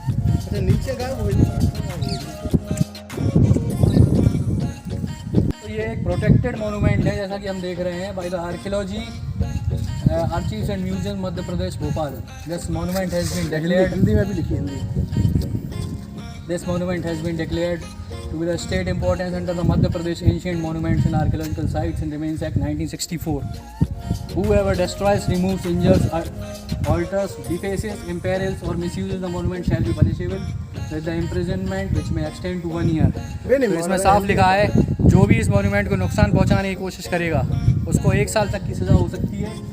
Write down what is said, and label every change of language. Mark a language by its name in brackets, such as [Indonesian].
[Hindi] अच्छा, नीचे गए वो तो ये एक प्रोटेक्टेड मोनूमेंट है, जैसा कि हम देख रहे हैं, by the archaeology archives and museum Madhya Pradesh Bhopal. [English] this monument has been declared, [Hindi] Hindi में भी लिखी, Hindi. [English] This monument has been declared to be the state importance under the Madhya Pradesh Ancient Monuments and Archaeological Sites and Remains Act 1964. Whoever destroys, removes, injures, alters, defaces, imperils or misuses the monument shall be punishable with the imprisonment which may extend to 1 year. [Hindi] तो इसमें साफ लिखा है, जो भी इस monument को नुकसान पहुंचाने की कोशिश करेगा उसको 1 साल तक की सज़ा हो सकती है।